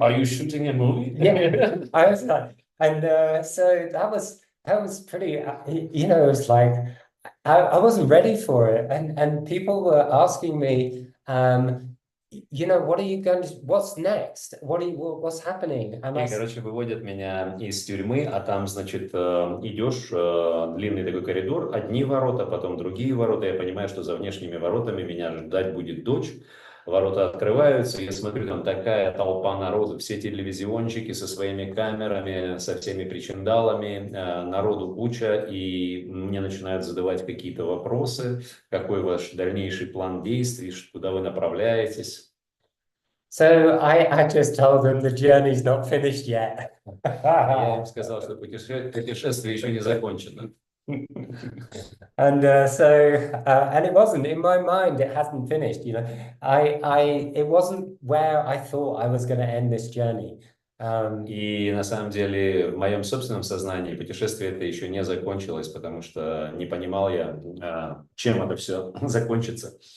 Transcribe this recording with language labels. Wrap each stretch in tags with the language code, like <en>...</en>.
<en>Are you shooting a movie? Yeah, I was like, and so that was pretty, you know, it was like, I wasn't ready for it. And people were asking me, you know, what's next? What's happening? And</en> <ru>И, короче, выводят меня из тюрьмы, а там, значит, идешь, длинный такой коридор, одни ворота, потом другие ворота. Я понимаю, что за внешними воротами меня ждать будет дочь. Ворота открываются, я смотрю, там такая толпа народу, все телевизионщики со своими камерами, со всеми причиндалами, народу куча, и мне начинают задавать какие-то вопросы, какой ваш дальнейший план действий, куда вы направляетесь.</ru> <en>So I just told them the journey's not finished yet.</en> <ru>Я им сказал, что путешествие еще не закончено.</ru> <en>And and it wasn't in my mind. It hasn't finished. You know, it wasn't where I thought I was going to end this journey.</en> <ru>И на самом деле в моем собственном сознании путешествие это еще не закончилось, потому что не понимал я, чем это все закончится.</ru>